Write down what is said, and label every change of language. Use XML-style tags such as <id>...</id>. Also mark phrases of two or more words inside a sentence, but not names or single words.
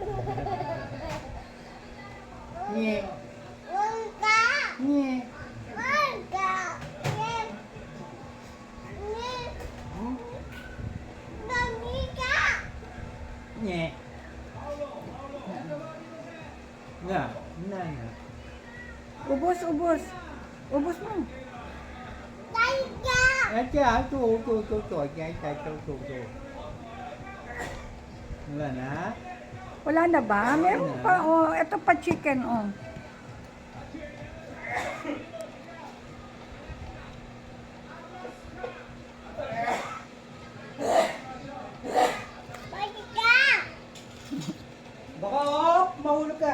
<vi>Nghe. Nghe. Nghe. Nè, nè.</vi> <tl>Ubus. Ubus mo.</tl> <vi>Để cha, chú,</vi> <tl>Wala na? Wala na ba? Meron pa, oh. Ito pa chicken, oh. Baka mahulog ka.</tl>